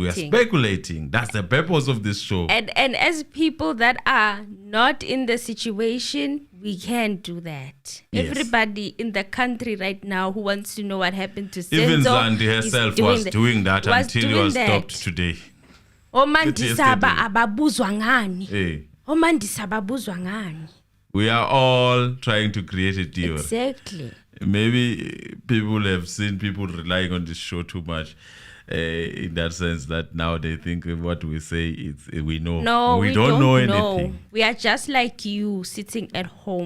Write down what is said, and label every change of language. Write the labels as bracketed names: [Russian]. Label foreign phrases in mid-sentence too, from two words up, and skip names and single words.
[English] We are speculating. That's the purpose of this show. And as people that are not in the situation, we can't do that. Yes. Everybody in the country right now who wants to know what happened to Senzo. Even Zandi herself was doing that until he was stopped today. Omandisaba ababuzwa ngani. Omandisaba ngani. We are all trying to create a theory. Exactly. Maybe people have seen people relying on this show too much. In that sense that now they think what we say we know. No, we don't know anything. We are just like you sitting at home.